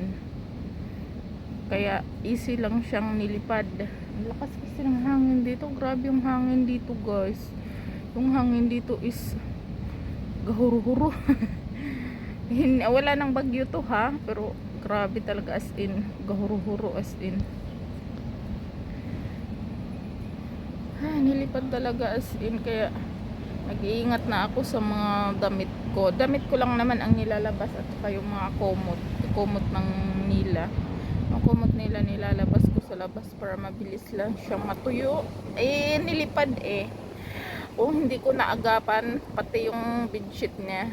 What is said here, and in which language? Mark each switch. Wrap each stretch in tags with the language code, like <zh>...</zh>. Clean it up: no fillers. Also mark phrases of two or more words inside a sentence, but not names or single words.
<tl>Kaya easy lang siyang nilipad. Ang lakas kasi ng hangin dito. Grabe yung hangin dito guys. Yung hangin dito is gahuro-huro. Wala nang bagyo to ha. Pero grabe talaga</tl> <en>as in.</en> <tl>Gahuro-huro</tl> <en>as in.</en> <tl>Nilipad talaga</tl> <en>as in.</en> <tl>Kaya nag-iingat na ako sa mga damit ko. Damit ko lang naman ang nilalabas at saka yung mga kumot ng nila. Ang kumot nila nilalabas ko sa labas para mabilis lang siyang matuyo. Nilipad kung hindi ko naagapan pati yung bedsheet niya.</tl>